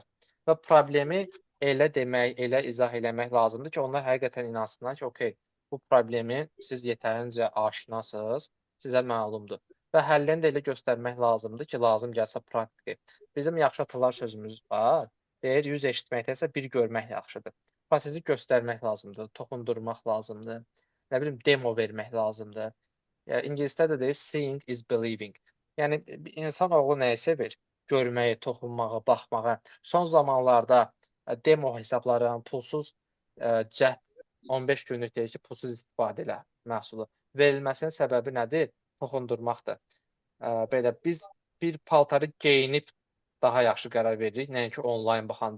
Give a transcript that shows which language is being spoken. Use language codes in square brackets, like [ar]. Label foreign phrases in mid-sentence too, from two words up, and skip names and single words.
[az] Və problemi elə demək, elə izah eləmək lazımdır ki, onlar həqiqətən inansınlar ki, okey, bu problemi siz yetərincə aşinasınız, sizə məlumdur. Və həllini də elə göstərmək lazımdır ki, lazım gəlsə praktiki. Bizim yaxşı atalar sözümüz var. Deyir, 100 eşitməkdənsə bir görmək yaxşıdır. Prosesi göstərmək lazımdır, toxundurmaq lazımdır. Nə bilim, demo vermək lazımdır. İngilisdə də deyir, [en] seeing is believing. [az] Yəni, insan oğlu nəyi sevir? Görməyi, toxunmağı, baxmağı. Son zamanlarda demo hesabların, pulsuz cəhd 15 günlük deyir ki, pulsuz istifadə elə məhsulu. Verilməsinin səbəbi nədir? Toxundurmaqdır. Belə, biz bir paltarı geyinib daha yaxşı qərar veririk, nəinki onlayn baxanda.